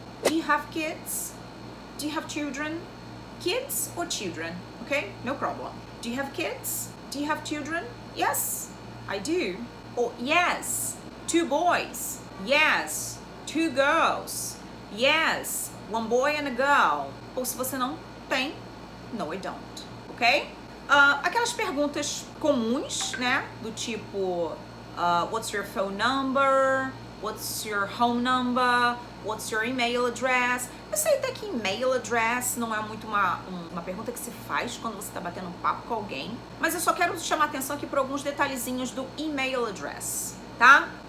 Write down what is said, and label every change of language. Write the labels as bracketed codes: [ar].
[en] Do you have kids? Do you have children? Kids or children? Okay? No problem. Do you have kids? Do you have children? Yes, I do. Or yes, 2 boys. Yes, 2 girls. Yes, 1 boy and a girl. [pt] Ou se você não tem, [en] no I don't. [pt] Ok? Aquelas perguntas comuns, né? Do tipo, [en] what's your phone number? What's your home number? What's your email address? [pt] Eu sei até que email address não é muito uma pergunta que se faz quando você está batendo um papo com alguém. Mas eu só quero chamar atenção aqui para alguns detalhezinhos do email address, tá?